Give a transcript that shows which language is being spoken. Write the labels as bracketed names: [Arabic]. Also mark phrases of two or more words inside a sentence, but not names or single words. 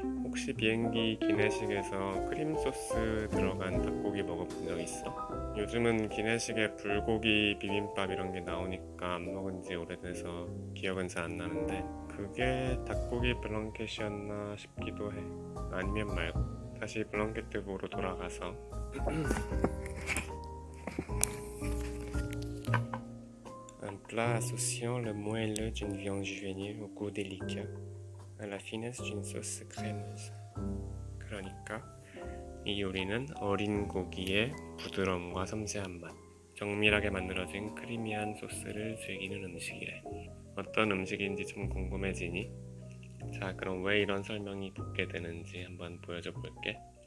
[Korean] 혹시 비행기 기내식에서 크림 소스 들어간 닭고기 먹어본 적 있어? 요즘은 기내식에 불고기 비빔밥 이런 게 나오니까 안 먹은 지 오래돼서 기억은 잘 안 나는데 그게 닭고기 블랑켓이었나 싶기도 해. 아니면 말고 다시 블랑케트보로 돌아가서 [French] Un plat associant le moelleux d'une viande juvénile au goût délicat à la finesse d'une sauce crémeuse. [Korean] 그러니까 이 요리는 어린 고기의 부드러움과 섬세한 맛, 정밀하게 만들어진 크리미한 소스를 즐기는 음식이래. 어떤 음식인지 좀 궁금해지니? 자, 그럼 왜 이런 설명이 붙게 되는지 한번 보여줘 볼게.